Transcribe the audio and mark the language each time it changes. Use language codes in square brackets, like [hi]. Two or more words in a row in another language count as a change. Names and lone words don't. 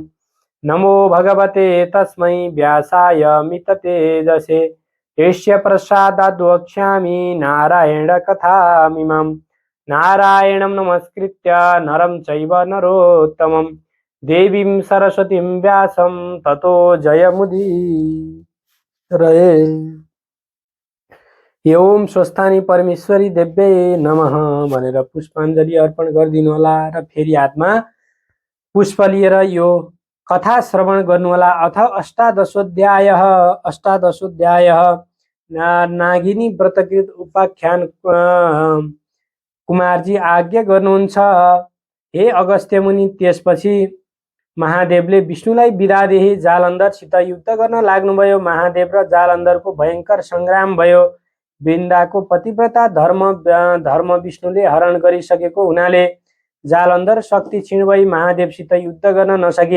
[sa] नमो भगवते तस्मै व्यासाय मिततेजसे यस्य प्रसादाद् वक्ष्यामि नारायणकथामिमम्। नारायणं नमस्कृत्य नरं चैव नरोत्तमं देवीं सरस्वतीं व्यासं ततो जयमुदीरये। ओम स्वस्थानी परमेश्वरी देव्यै नमः [ne] भनेर पुष्पाञ्जली अर्पण गरिदिनु होला र फेरि हातमा पुष्प लिएर यो कथा श्रवण गर्नु होला। [sa] अथ अष्टादशोध्याय नागिनी व्रतकृत उपाख्यान [ne] कुमारजी आज्ञा गर्नुहुन्छ। हे अगस्त्य मुनि, त्यसपछि महादेवले विष्णुलाई बिदादेखि जालन्धरसित युद्ध गर्न लाग्नुभयो। महादेव र जालन्धरको भयङ्कर सङ्ग्राम भयो। वृन्दाको पतिव्रता धर्म विष्णुले हरण गरिसकेको हुनाले जालन्धर शक्ति क्षीण भई महादेवसित युद्ध गर्न नसके।